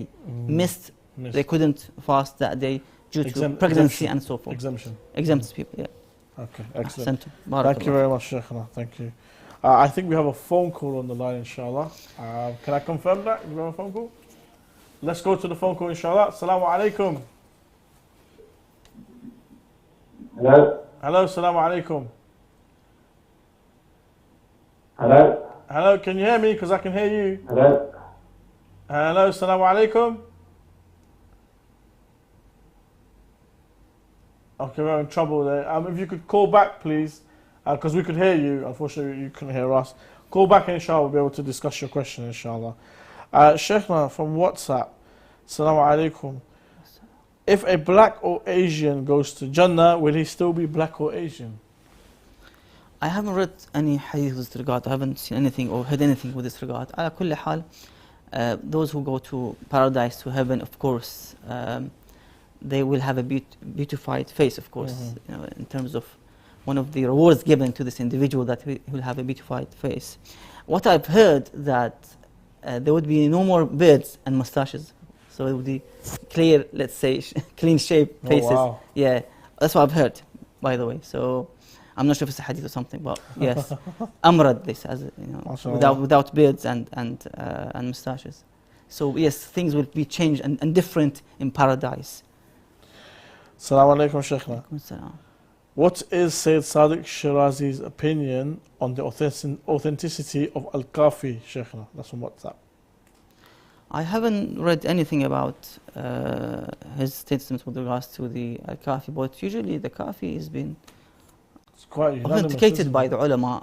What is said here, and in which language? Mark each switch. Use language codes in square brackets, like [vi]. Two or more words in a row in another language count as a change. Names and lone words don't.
[en] Missed, they couldn't fast that day due to pregnancy and so forth. Exempted people, Okay, excellent. Thank Thank you very much, Sheikhna. Thank you. I think we have a phone call on the line, inshallah. Can I confirm that? Do we have a phone call? Let's go to the phone call, inshallah. [ar] السلام عليكم. [en] Hello. Hello, [ar] السلام عليكم. [en] Hello. Hello, can you hear me? Because I can hear you. Hello. Hello, [ar] السلام عليكم. [en] Okay, we're in trouble there. If you could call back, please, because we could hear you. Unfortunately, you couldn't hear us. Call back, inshallah. We'll be able to discuss your question, inshallah. Sheikhna from WhatsApp. [ar] السلام عليكم. [en] If a black or Asian goes to Jannah, will he still be black or Asian? I haven't read any hadith with this regard. I haven't seen anything or heard anything with this regard. [ar] على كل حال, [en] those who go to paradise, to heaven, of course, they will have a beautified face, of course, you know, in terms of one of the rewards given to this individual, that he will have a beautified face. What I've heard that there would be no more beards and mustaches, so it would be clear, let's say, clean shaved faces. Wow. Yeah, that's what I've heard, by the way. So I'm not sure if it's a hadith or something, but yes, amrad, this as you know, without beards and mustaches. So yes, things will be changed and different in paradise. [ar] السلام عليكم, Sheikhna. [en] What is Sayyid Sadiq Shirazi's opinion on the authenticity of Al-Kafi, Sheikhna? That's from WhatsApp. I haven't read anything about his statements with regards to the Al-Kafi, but usually the Kafi has been authenticated by the ulama.